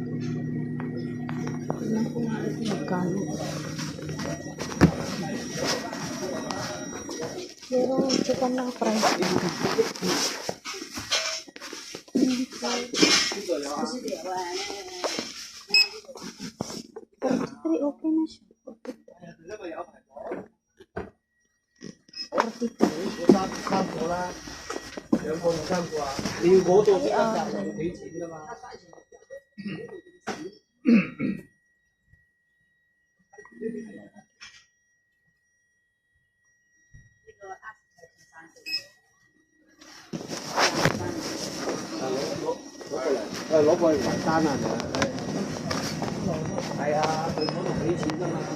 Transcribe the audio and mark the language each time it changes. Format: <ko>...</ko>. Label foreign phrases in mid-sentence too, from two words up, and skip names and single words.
<tl>Tignan ko nga ito magkano. Pero chicken lang price dito. Pero okay na siya.</tl> <yue>三個啦，兩個同三個啊！你要嗰度先得㗎，要俾錢㗎嘛。攞過嚟埋單啊！係啊，佢嗰度俾錢㗎嘛。</yue>